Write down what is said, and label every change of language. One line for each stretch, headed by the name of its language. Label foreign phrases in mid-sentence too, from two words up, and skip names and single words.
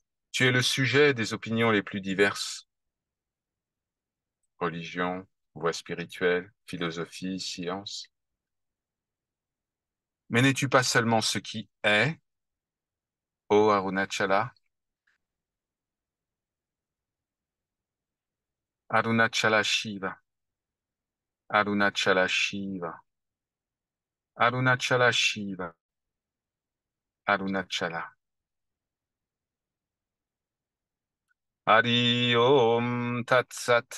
French: Tu es le sujet des opinions les plus diverses. Religion, voie spirituelle, philosophie, science. Mais n'es-tu pas seulement ce qui est, ô Arunachala?
Sanskrit: Arunachala Shiva, Arunachala Shiva, Arunachala Shiva, Arunachala. Hari Om Tat Sat.